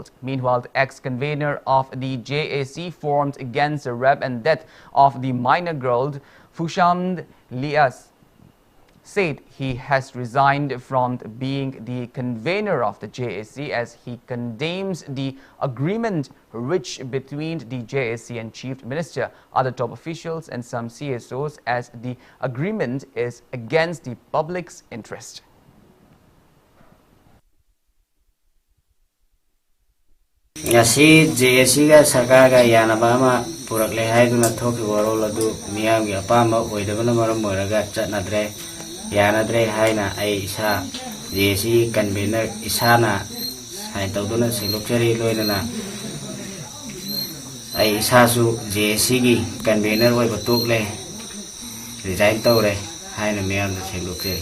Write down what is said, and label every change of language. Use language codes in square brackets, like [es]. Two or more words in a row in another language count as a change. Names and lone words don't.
[en] Meanwhile, the ex-convener of the JAC formed against the rape and death of the minor girl, Fushamd Lias, said he has resigned from being the convener of the JAC as he condemns the agreement reached between the JAC and Chief Minister, other top officials and some CSOs as the agreement is against the public's interest. [mni] Ngasi JAC ga sarkar ga yanaba ama purakle haiduna thoki warol adu miyam gi apamba oidabana maram moiraga chatnadre yanadre haina ai isa JAC convener isana hai tawduna silokchari loinana ai isasu JAC gi convener oi batokle resign tawre haina miyam da silokchari